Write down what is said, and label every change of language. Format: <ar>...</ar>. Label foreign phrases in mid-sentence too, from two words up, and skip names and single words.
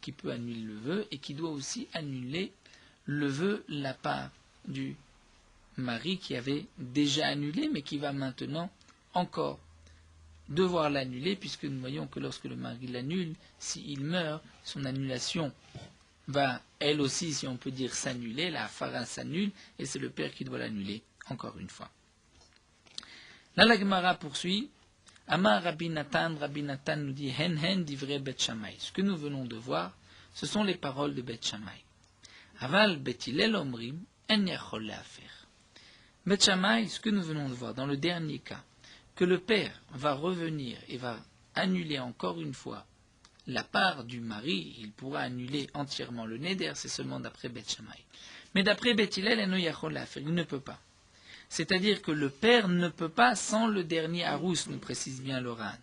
<fr>qui peut annuler le vœu et qui doit aussi annuler le vœu, la part du mari qui avait déjà annulé, mais qui va maintenant encore devoir l'annuler, puisque nous voyons que lorsque le mari l'annule, s'il meurt, son annulation va, elle aussi, si on peut dire, s'annuler, la fara s'annule, et c'est le père qui doit l'annuler, encore une fois. Là, la Gemara poursuit.</fr> <he>אמר רבי נתן</he> <fr>nous dit</fr> <he>הן דברי בית שמאי.</he> <fr>Ce que nous venons de voir, ce sont les paroles de Bet Shammai.</fr> <he>אבל בית הלל אומרים אין יכול להפר.</he> <fr>Bet Shammai, ce que nous venons de voir dans le dernier cas, que le père va revenir et va annuler encore une fois la part du mari, il pourra annuler entièrement le neder, c'est seulement d'après Beth Shammai. Mais d'après Beth Hillel, il ne peut pas. C'est-à-dire que le père ne peut pas sans le dernier harous, nous précise bien le Ran.</fr>